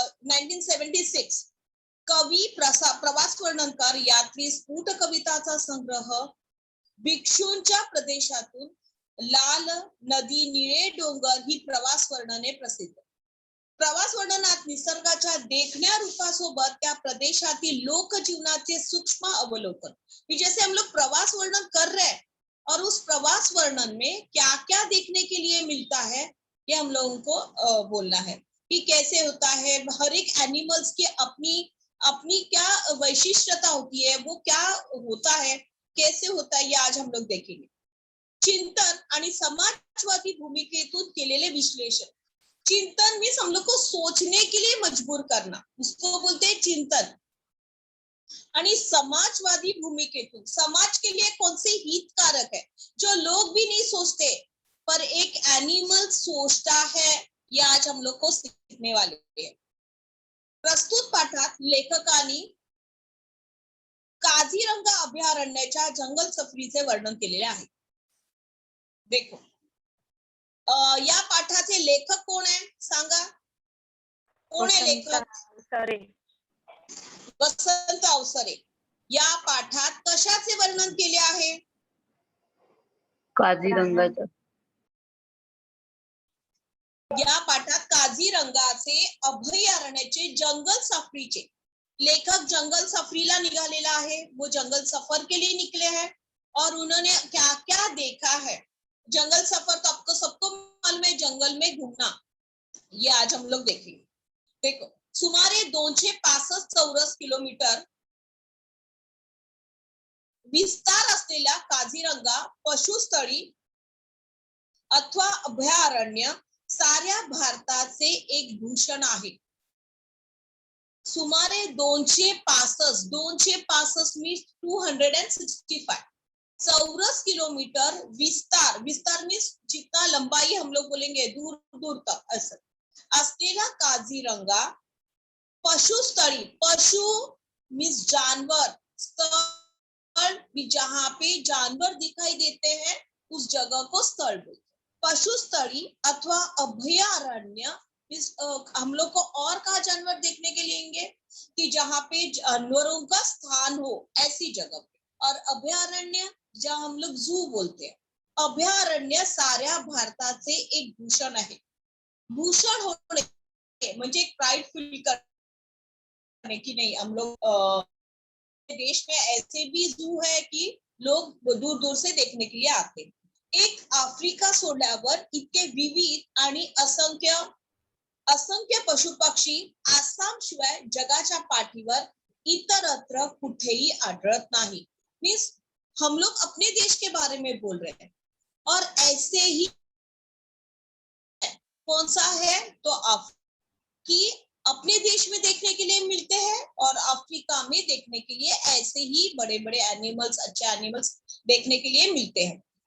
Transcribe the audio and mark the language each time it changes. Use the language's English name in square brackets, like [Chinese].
[Marathi] 1976 कवी, प्रवास वर्णनकार, यात्री, स्फुट कविताचा संग्रह, भिक्षूंच्या प्रदेशातून, लाल नदी, निळे डोंगर ही प्रवास वर्णने प्रसिद्ध। प्रवास वर्णनात निसर्गाच्या देखण्या रूपासोबत त्या प्रदेशातील लोकजीवनाचे सूक्ष्म अवलोकन। [Hindi] जैसे हम लोग प्रवास वर्णन कर रहे हैं और उस प्रवास वर्णन में क्या क्या देखने के लिए मिलता है ये हम लोगों को बोलना है कि कैसे होता है। हर एक एनिमल्स की अपनी अपनी क्या वैशिष्ट्यता होती है, वो क्या होता है, कैसे होता है, ये आज हम लोग देखेंगे। [Marathi] चिंतन आणि समाजवादी भूमिकेतून केलेले विश्लेषण। [Hindi] चिंतन मीन्स हम लोग को सोचने के लिए मजबूर करना, उसको बोलते हैं चिंतन। [Marathi] आणि समाजवादी भूमिकेतून, [Hindi] समाज के लिए कौन से हितकारक है जो लोग भी नहीं सोचते पर एक एनिमल सोचता है, ये आज हम लोग को सीखने वाले हैं। [Marathi] प्रस्तुत पाठात लेखकांनी काझीरंगा अभयारण्याच्या जंगल सफरीचे वर्णन केलेले आहे। [Hindi] देखो, [Marathi] या पाठाचे लेखक कोण आहे सांगा, कोण आहे लेखक? वसंत अवसरे। या पाठात कशाचे वर्णन केले आहे? काझीरंगाचे। या पाठात काझीरंगाचे अभयारण्याचे जंगल सफरीचे, लेखक जंगल सफरीला निघालेला है, [Hindi] वो जंगल सफर के लिए निकले हैं और उन्होंने क्या क्या देखा है। जंगल सफर तो आपको सबको मालूम है, जंगल में घूमना, ये आज हम लोग देखेंगे। [Marathi] देखो, सुमारे 265 चौरस किलोमीटर विस्तार असलेला काझीरंगा पशुस्थळी अथवा अभयारण्य साऱ्या भारताचे एक भूषण आहे। [Hindi] सुमारे 265 मीन्स 265 चौरस किलोमीटर विस्तार, विस्तार मीन्स जितना लंबाई हम लोग बोलेंगे दूर दूर तक ऐसा असलेला काझीरंगा पशुस्थळी, पशु मीन्स जानवर, स्थल जहाँ पे जानवर दिखाई देते हैं उस जगह को स्थल बोलते। पशुस्थळी अथवा अभयारण्य हम लोग को और कहा जानवर देखने के लिए कि जहाँ पे जानवरों का स्थान हो, ऐसी जगह पे। और अभयारण्य जहाँ हम लोग जू बोलते हैं। [Marathi] अभयारण्य साऱ्या भारताचे एक भूषण आहे। भूषण होणे म्हणजे एक [Hindi] प्राइड फील करने की नहीं, हम लोग देश में ऐसे भी जू है कि लोग दूर दूर से देखने के लिए आते हैं। [Marathi] एक आफ्रिका सोडल्यावर इतके विविध आणि असंख्य पशु पक्षी आसाम शिवाय जगाच्या पाठीवर इतरत्र कुठेही आढळत नाही। [Hindi] मीन्स हम लोग अपने देश के बारे में बोल रहे हैं और ऐसे ही कौन सा है तो कि अपने देश में देखने के लिए मिलते हैं और अफ्रीका में देखने के लिए ऐसे ही बड़े बड़े एनिमल्स, अच्छे एनिमल्स देखने के लिए मिलते हैं।